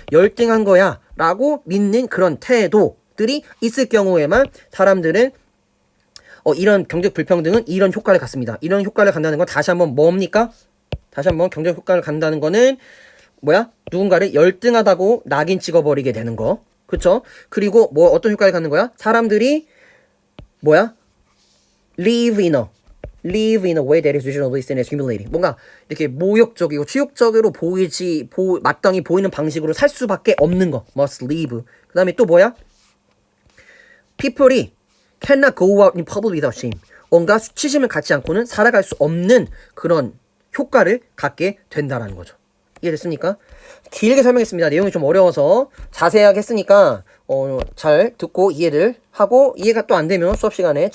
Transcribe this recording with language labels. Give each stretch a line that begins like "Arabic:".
Korean: 열등한 거야 라고 믿는 그런 태도들이 있을 경우에만 사람들은 이런 경제적 불평등은 이런 효과를 갖습니다. 이런 효과를 갖는다는 건 다시 한번 뭡니까? 다시 한번 경제적 효과를 갖는다는 거는 누군가를 열등하다고 낙인 찍어버리게 되는 거. 그쵸? 그리고 어떤 효과를 갖는 거야? 사람들이
English: live in a way that is visually and is humiliating.
Korean: 뭔가 이렇게 모욕적이고 치욕적으로 마땅히 보이는 방식으로 살 수밖에 없는 거.
English: must live.
Korean: 그 다음에 또
English: people이 cannot go out in public without shame.
Korean: 뭔가 수치심을 갖지 않고는 살아갈 수 없는 그런 효과를 갖게 된다라는 거죠. 이해됐습니까? 길게 설명했습니다. 내용이 좀 어려워서 자세하게 했으니까 잘 듣고 이해를 하고, 이해가 또 안 되면 수업 시간에